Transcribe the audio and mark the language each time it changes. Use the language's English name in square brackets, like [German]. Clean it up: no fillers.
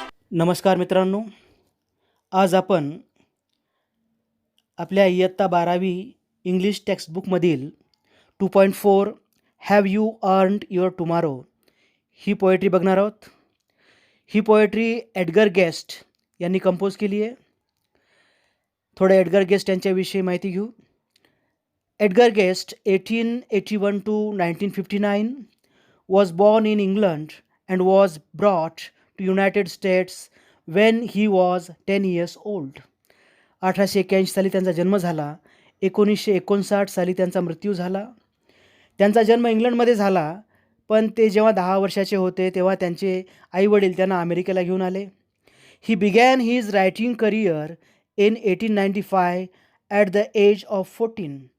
[Marathi] नमस्कार मित्रांनो, आज आपण आपल्या इयत्ता 12वी English टेक्स्टबुकमधील 2.4 have you earned your tomorrow he poetry बघणार आहोत. ही पोएट्री एडगर गेस्ट यांनी कंपोज केली आहे. थोडं एडगर गेस्ट यांच्याविषयी माहिती घेऊ. [English] Edgar Guest 1881 to 1959 was born in England and was brought to United States when he was 10 years old. [Marathi] 1881 साली त्यांचा जन्म झाला. 1959 साली त्यांचा मृत्यू झाला. त्यांचा जन्म इंग्लंडमध्ये झाला, पण ते जेव्हा 10 वर्षाचे होते तेव्हा त्यांचे आईवडील त्यांना अमेरिकेला घेऊन आले. [English] He began his writing career in 1895 at the age of 14.